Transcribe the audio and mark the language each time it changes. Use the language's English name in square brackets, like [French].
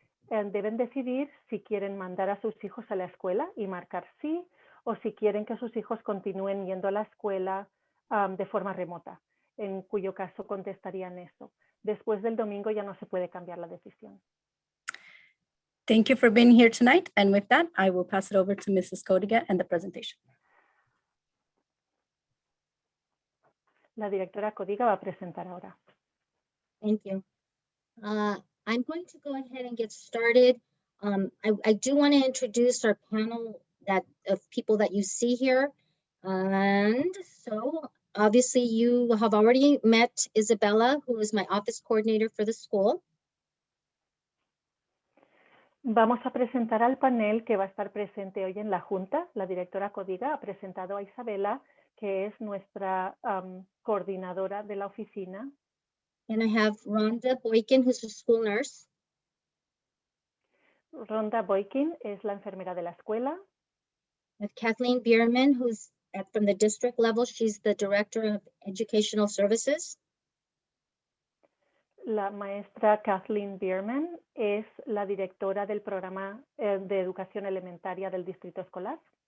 [Spanish] Deben decidir si quieren mandar a sus hijos a la escuela y marcar sí, o si quieren que sus hijos continúen yendo a la escuela de forma remota, en cuyo caso contestarían eso. Después del domingo ya no se puede cambiar la decisión. [English] Thank you for being here tonight. And with that, I will pass it over to Mrs. Codiga and the presentation. [Spanish] La directora Codiga va a presentar ahora. [English] Thank you. I'm going to go ahead and get started. I do want to introduce our panel of people that you see here. And so obviously you have already met Isabella, who is my office coordinator for the school. [Spanish] Vamos a presentar al panel que va a estar presente hoy en la Junta. La directora Codiga ha presentado a Isabela, que es nuestra coordinadora de la oficina. [English] And I have Rhonda Boykin, who's a school nurse. [Spanish] Rhonda Boykin es la enfermera de la escuela. [English] With Kathleen Bierman, who's from the district level. She's the director of educational services. [Spanish] La maestra Kathleen Bierman es la directora del programa de educación elementaria del distrito escolar.